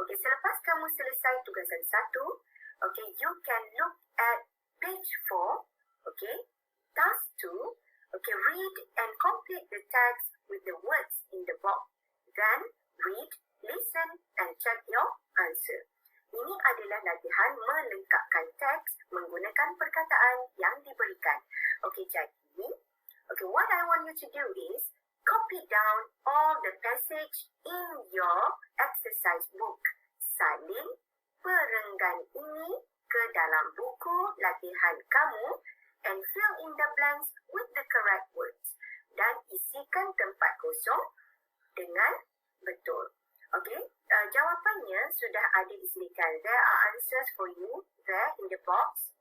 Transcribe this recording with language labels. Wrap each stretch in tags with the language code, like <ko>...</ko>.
<en>Okay,</en> <ms>selepas kamu selesai tugasan 1,</ms> <en>okay, you can look at page 4, okay, task 2, okay, read and complete the text with the words in the box. Then, read, listen, and check your answer.</en> <ms>Ini adalah latihan melengkapkan teks menggunakan perkataan yang diberikan.</ms> <en>Okay, jadi, okay, what I want you to do is copy down all the passage in your exercise book.</en> <ms>Salin perenggan ini ke dalam buku latihan kamu</ms> <en>and fill in the blanks with the correct words.</en> <ms>Dan isikan tempat kosong dengan betul. Okay, jawapannya sudah ada disediakan.</ms> <en>There are answers for you there in the box.</en>